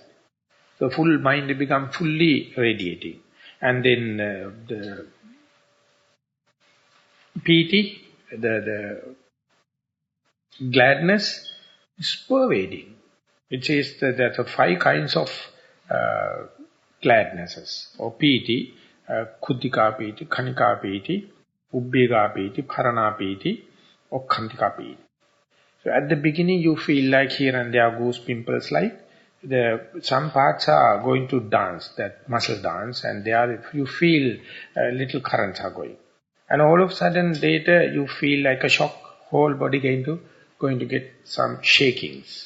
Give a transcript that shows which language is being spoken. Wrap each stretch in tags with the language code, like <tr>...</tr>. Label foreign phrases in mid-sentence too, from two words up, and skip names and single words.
<en>The full mind becomes fully radiating. And then the piti, the gladness is pervading. It says that there are 5 kinds of gladnesses, or piti,</en> <pi>kuddhika piti, khanika piti, ubbega piti, parana piti, or khantika piti.</pi> <en>So at the beginning you feel like here and there goose pimples like, some parts are going to dance, that muscle dance, and there you feel little currents are going. And all of a sudden later you feel like a shock, whole body going to get some shakings.</en>